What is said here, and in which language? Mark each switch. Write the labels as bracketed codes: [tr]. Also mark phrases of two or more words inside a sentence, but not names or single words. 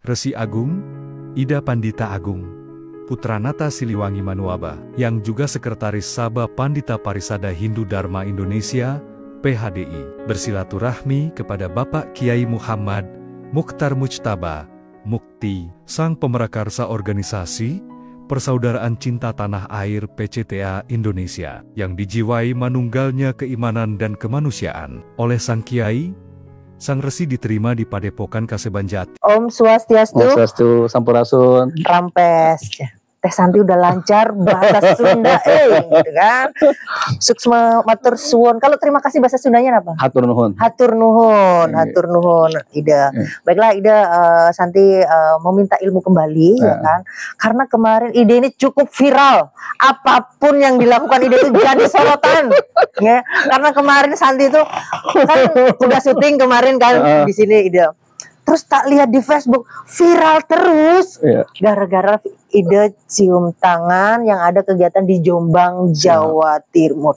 [id] Resi Agung, Ida Pandita Agung, Putranata Siliwangi Manuaba, yang juga Sekretaris Sabha Pandita Parisada Hindu Dharma Indonesia, PHDI, bersilaturahmi kepada Bapak Kiai Muhammad Mukhtar Mujtaba, Mukti, Sang Pemerakarsa Organisasi Persaudaraan Cinta Tanah Air PCTA Indonesia, yang dijiwai manunggalnya keimanan dan kemanusiaan. Oleh Sang Kiai, Sang Resi diterima di Padepokan Kaseban Jati. [sa] Om Swastiastu. Om Swastiastu, Sampurasun. [id] Rampes. Teh Santi udah lancar bahasa Sunda, gitu kan. [jv] Suksma matur suwun. Kalau terima kasih bahasa Sundanya apa? [su] Hatur nuhun. Hatur nuhun, hatur nuhun, Ida. [id] Baiklah Ida, Santi meminta ilmu kembali, ya kan? Karena kemarin ide ini cukup viral. Apapun yang dilakukan ide itu jadi sorotan, ya. Karena kemarin Santi itu kan udah syuting kemarin kan di sini Ida. Terus tak lihat di Facebook viral terus gara-gara ide cium tangan yang ada kegiatan di Jombang, Jawa Timur.